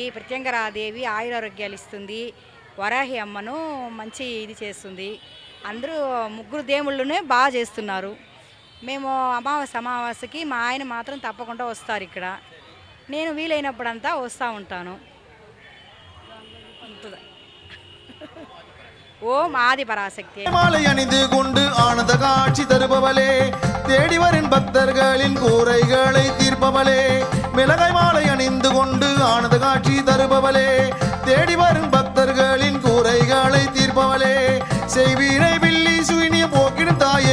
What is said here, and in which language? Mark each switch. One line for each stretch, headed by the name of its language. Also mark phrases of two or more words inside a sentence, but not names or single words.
Telugu: ప్రత్యంగరాదేవి ఆయురారోగ్యాలు ఇస్తుంది. వరాహి అమ్మను మంచి ఇది చేస్తుంది. అందరూ 3 దేవుళ్ళనే బాగా చేస్తున్నారు. మేము అమావాస్యకి మా ఆయన మాత్రం తప్పకుండా వస్తారు. ఇక్కడ నేను వీలైనప్పుడంతా వస్తూ ఉంటాను.
Tamil: ஓம் ஆதிபராசக்தி. மாலை அணிந்து கொண்டு ஆனந்த காட்சி தருபவளே தேடி வரும் பக்தர்களின் கூரைகளை தீர்ப்பவளே மிளகாய் மாலை அணிந்து கொண்டு ஆனந்த காட்சி தருபவளே தேடி வரும் பக்தர்களின் கூரைகளை தீர்ப்பவளே செய்வீனை பில்லி சூனிய போக்கிடும் தாயே